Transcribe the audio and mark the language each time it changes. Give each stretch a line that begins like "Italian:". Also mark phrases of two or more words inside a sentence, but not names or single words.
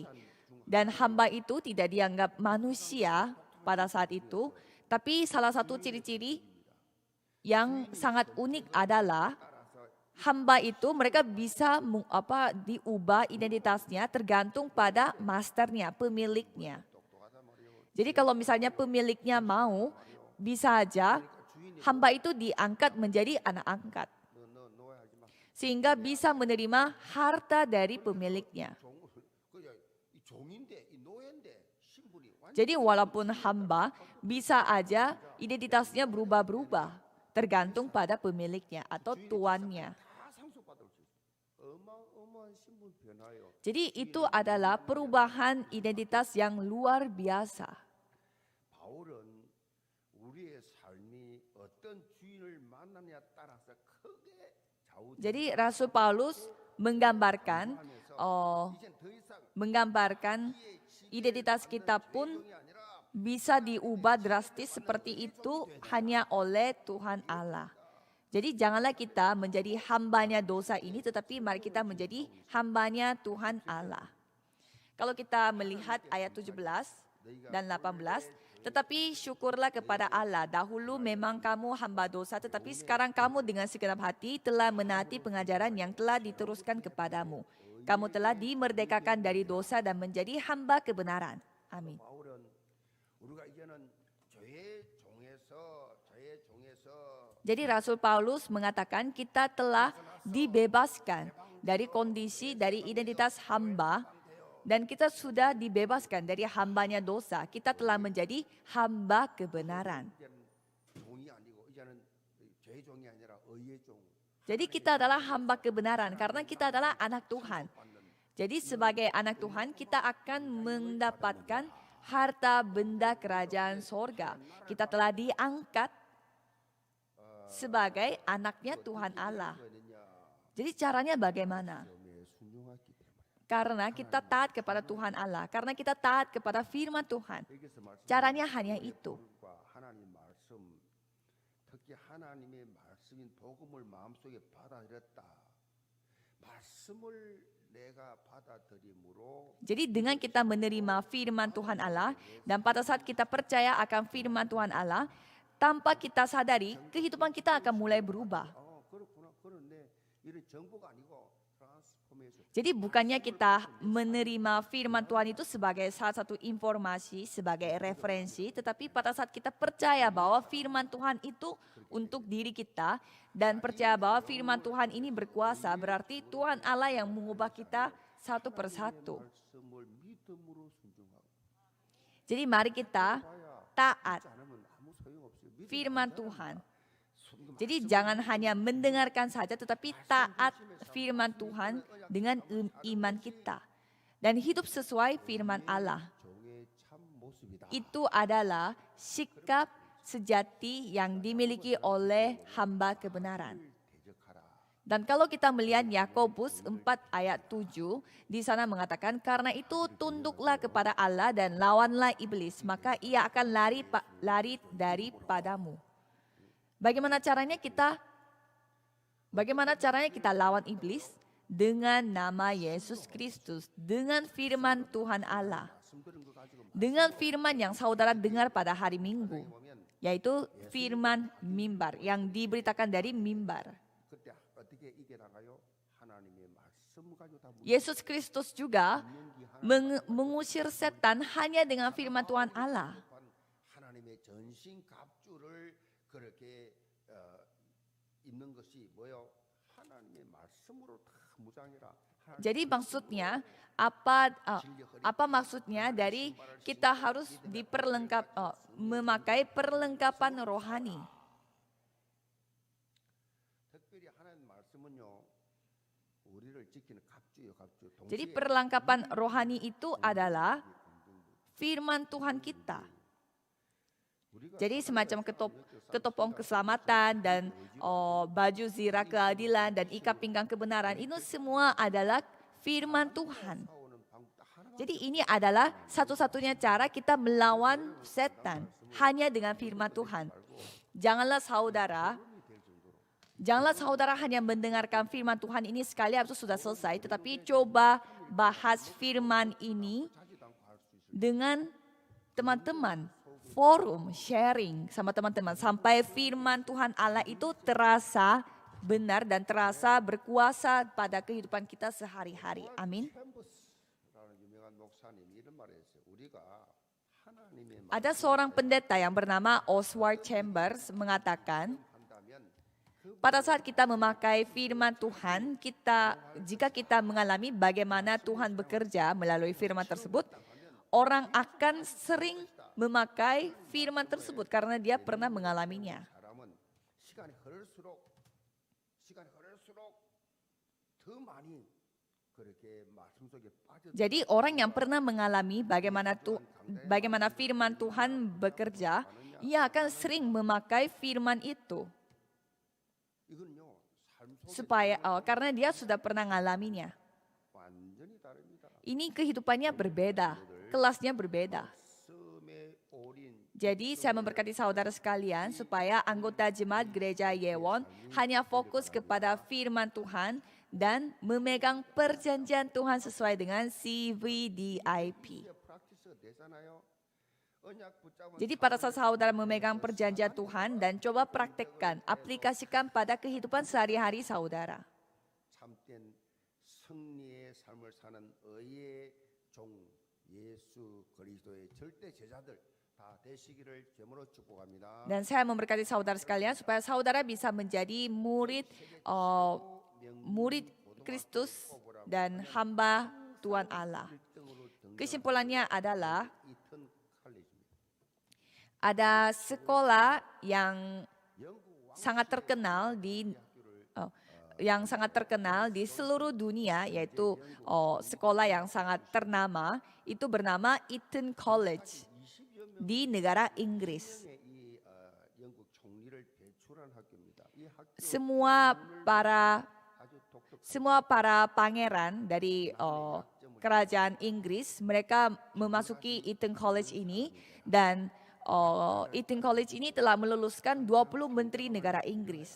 Indonesian: Dan hamba itu tidak dianggap manusia pada saat itu, tapi salah satu ciri-ciri yang sangat unik adalah hamba itu mereka bisa diubah identitasnya tergantung pada masternya, pemiliknya. Jadi kalau misalnya pemiliknya mau, bisa aja hamba itu diangkat menjadi anak angkat. Sehingga bisa menerima harta dari pemiliknya.
Korean: 이 종인데 이 노예인데 신분이 완전
Indonesian: Jadi walaupun hamba, bisa aja identitasnya berubah-berubah. Tergantung pada pemiliknya atau tuannya.
Korean: 다 상속받을 수 있어요. 어마어마한 신분 변화예요.
Indonesian: Jadi itu adalah perubahan identitas yang luar biasa.
Korean: 바울은 우리의 삶이 어떤 주인을 만나느냐에 따라서 크게 좌우됩니다.
Indonesian: Jadi Rasul Paulus menggambarkan
Korean: 이젠 더 이상
Indonesian: identitas kita pun bisa diubah drastis seperti itu hanya oleh Tuhan Allah. Jadi janganlah kita menjadi hambanya dosa ini, tetapi mari kita menjadi hambanya Tuhan Allah. Kalau kita melihat ayat 17 dan 18, tetapi syukurlah kepada Allah, dahulu memang kamu hamba dosa, tetapi sekarang kamu dengan segenap hati telah menaati pengajaran yang telah diteruskan kepadamu. Kamu telah dimerdekakan dari dosa dan menjadi hamba kebenaran. Amin.
Korean: 바울은 우리가 이제는 죄의 종에서
Indonesian: Jadi Rasul Paulus mengatakan kita telah dibebaskan dari kondisi, dari identitas hamba. Dan kita sudah dibebaskan dari hambanya dosa. Kita telah menjadi hamba kebenaran.
Korean: 종이 아니고 이제는 죄의 종이 아니라 의의 종.
Indonesian: Jadi kita adalah hamba kebenaran karena kita adalah anak Tuhan. Jadi sebagai anak Tuhan kita akan mendapatkan harta benda kerajaan sorga. Kita telah diangkat sebagai anaknya Tuhan Allah. Jadi caranya bagaimana?
Korean: 점에 순종하기 때문에.
Indonesian: Karena kita taat kepada Tuhan Allah. Karena kita taat kepada firman Tuhan.
Korean: 여기서 말씀
Indonesian: Caranya hanya itu.
Korean: 하나님 말씀, 특히 하나님의 말씀인 복음을 마음속에 받아들였다. 말씀을 내가 받아들임으로
Indonesian: Jadi dengan kita menerima firman Tuhan Allah dan pada saat kita percaya akan firman Tuhan Allah, tanpa kita sadari kehidupan kita akan mulai berubah.
Korean: 그렇구나. 그런데 이런 정보가 아니고 트랜스포메이션.
Indonesian: Jadi bukannya kita menerima firman Tuhan itu sebagai salah satu informasi, sebagai referensi, tetapi pada saat kita percaya bahwa firman Tuhan itu untuk diri kita dan percaya bahwa firman Tuhan ini berkuasa, berarti Tuhan Allah yang mengubah kita satu persatu.
Korean: 말씀을 믿음으로 순종하고
Indonesian: Jadi mari kita taat
Korean: 않으면 아무 소용없어요. 믿음
Indonesian: firman Tuhan.
Korean: 순종
Indonesian: Jadi jangan hanya mendengarkan saja tetapi taat firman Tuhan dengan iman kita. Dan hidup sesuai firman Allah.
Korean: 종의 참 모습이다.
Indonesian: Itu adalah sikap sejati yang dimiliki oleh hamba kebenaran.
Korean: 대적하라.
Indonesian: Dan kalau kita melihat Yakobus 4 ayat 7, di sana mengatakan, karena itu tunduklah kepada Allah dan lawanlah iblis, maka ia akan lari daripadamu. Bagaimana caranya kita lawan iblis? Dengan nama Yesus Kristus, dengan firman Tuhan Allah.
Korean: 말씀 들은 거 가지고
Indonesian: Dengan firman yang saudara dengar pada hari Minggu,
Korean: 보면
Indonesian: yaitu firman mimbar yang diberitakan dari mimbar.
Korean: 그때 어떻게 이겨나가요? 하나님의 말씀 가지고 다
Indonesian: Yesus Kristus juga mengusir setan hanya dengan firman Tuhan Allah.
Korean: 하나님의 전신 갑주를 그렇게 입는 것이 뭐요? 하나님의 말씀으로 다 무장이라.
Indonesian: Jadi maksudnya apa maksudnya dari kita harus memakai perlengkapan rohani.
Korean: 특별히 하나님 말씀은요. 우리를 지키는 갑주요, 갑주.
Indonesian: Jadi
Korean: 동시에
Indonesian: perlengkapan rohani itu adalah firman Tuhan kita.
Korean: 우리가
Indonesian: Jadi semacam ketopong keselamatan dan baju zirah keadilan dan ikat pinggang kebenaran. Itu semua adalah firman Tuhan.
Korean: 싸우는 방법 딱 하나밖에
Indonesian: Jadi ini adalah satu-satunya cara kita melawan setan. Hanya dengan firman Tuhan. Janganlah saudara hanya mendengarkan firman Tuhan ini sekali habis itu sudah selesai. Tetapi coba bahas firman ini
Korean: 자지도 않고 할 수 있을
Indonesian: dengan teman-teman. Forum, sharing sama teman-teman. Sampai firman Tuhan Allah itu terasa benar dan terasa berkuasa pada kehidupan kita sehari-hari. Amin.
Korean: 챔버스라는 유명한 목사님이 이런 말을 했어요. 우리가 하나님의
Indonesian: Ada seorang pendeta yang bernama Oswald Chambers mengatakan,
Korean: 한다면
Indonesian: pada saat kita memakai firman Tuhan, jika kita mengalami bagaimana Tuhan bekerja melalui firman tersebut, orang akan sering memakai firman tersebut karena dia pernah mengalaminya.
Korean: 사람은 시간이 흐를수록 더 많이 그렇게 말씀 속에 빠져
Indonesian: Jadi orang yang pernah mengalami bagaimana firman Tuhan bekerja, ia akan sering memakai firman itu
Korean: 이건요 삶 속에
Indonesian: karena dia sudah pernah mengalaminya.
Korean: 완전히 다릅니다.
Indonesian: Ini kehidupannya berbeda, kelasnya berbeda.
Korean: 말씀에 올인
Indonesian: Jadi saya memberkati saudara sekalian supaya anggota jemaat gereja Yewon hanya fokus kepada firman Tuhan dan memegang perjanjian Tuhan sesuai dengan CVDIP.
Korean: 프랙티스 되잖아요. 언약 붙잡은
Indonesian: Jadi pada saat saudara memegang perjanjian Tuhan dan coba praktekkan, aplikasikan pada kehidupan sehari-hari saudara.
Korean: 참된 승리의 삶을 사는 의의 종 예수 그리스도의 절대 제자들 다 되시기를 제물로 축복합니다.
Indonesian: Dan saya memberkati saudara sekalian supaya saudara bisa menjadi murid Kristus dan hamba Tuhan Allah. Kesimpulannya adalah
Korean: 이튼 칼리지입니다.
Indonesian: ada sekolah yang sangat terkenal di seluruh dunia, yaitu sekolah yang sangat ternama, itu bernama Eton College di negara Inggris.
Korean: 이 영국 총리를 배출한 학교입니다. 이 학교
Indonesian: Semua para
Korean: 아주 독특한
Indonesian: semua para pangeran dari kerajaan Inggris, mereka memasuki Eton College ini dan Eton College ini telah meluluskan 20 menteri negara Inggris.